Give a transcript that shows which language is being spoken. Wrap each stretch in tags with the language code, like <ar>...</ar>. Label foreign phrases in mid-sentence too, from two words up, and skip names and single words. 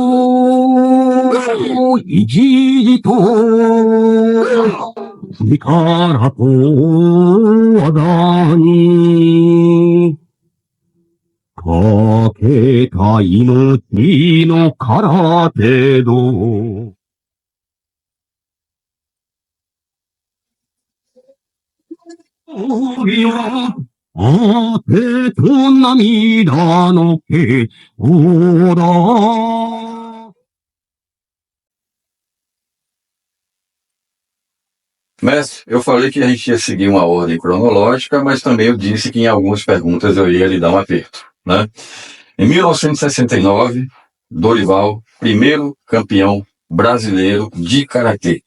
<ja>意地と力と技にかけた命の空手道。帯は汗と涙の結晶だ。</ja> <pt>Mestre, eu falei que a gente ia seguir uma ordem cronológica, mas também eu disse que em algumas perguntas eu ia lhe dar um aperto, né? Em 1969, Dorival, primeiro campeão brasileiro de karatê.</pt>